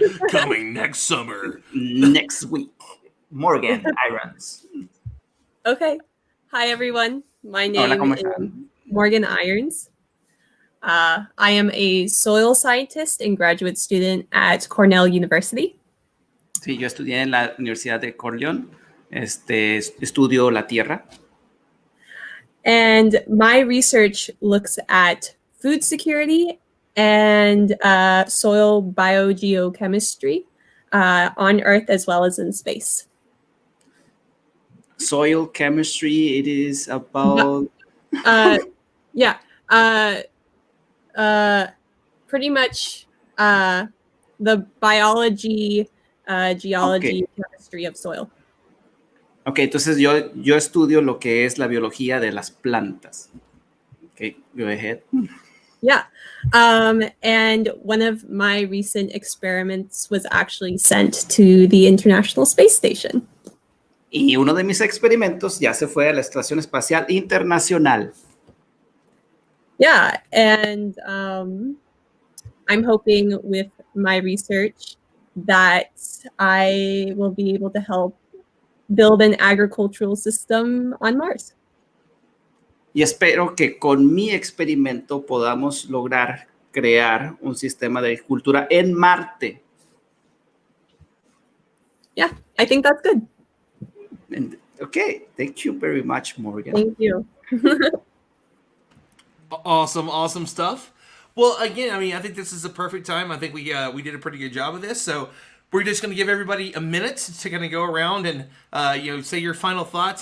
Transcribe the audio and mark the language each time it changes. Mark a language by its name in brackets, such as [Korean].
[English] Coming next summer. Next week. Morgan Irons. Okay. Hi, everyone. My name is Morgan Irons. I am a soil scientist and graduate student at Cornell University. [Spanish] Sí, yo estudié en la Universidad de Cornell. Estudio la tierra. [English] And my research looks at food security and soil biogeochemistry on Earth as well as in space. Soil chemistry, it is about... Yeah. Pretty much the biology, geology, chemistry of soil. [Spanish] Ok, entonces yo estudio lo que es la biología de las plantas. [English] Okay, go ahead. Yeah. And one of my recent experiments was actually sent to the International Space Station. [Spanish] Y uno de mis experimentos ya se fue a la Estación Espacial Internacional. [English] Yeah, and I'm hoping with my research that I will be able to help build an agricultural system on Mars. [Spanish] Y espero que con mi experimento podamos lograr crear un sistema de agricultura en Marte. [English] Yeah, I think that's good. And, okay, thank you very much, Morgan. Thank you. Awesome stuff. Well, again, I mean, I think this is a perfect time. I think we did a pretty good job of this. So we're just going to give everybody a minute to kind of go around and say your final thoughts.